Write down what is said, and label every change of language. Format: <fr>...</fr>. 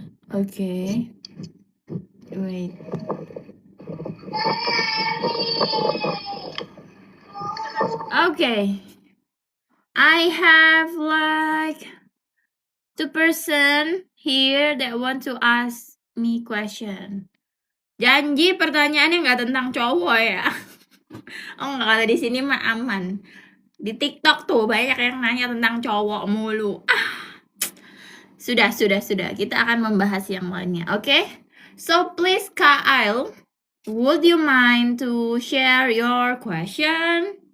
<en>Okay. Wait. Okay. I have like 2 person here that want to ask me question.</en> <id>Janji pertanyaannya nggak tentang cowok ya. Oh nggak, kalau di sini mah aman. Di TikTok tuh banyak yang nanya tentang cowok mulu. Sudah. Kita akan membahas yang lainnya, oke?</id> <en>So please Kak Ail, would you mind to share your question?</en>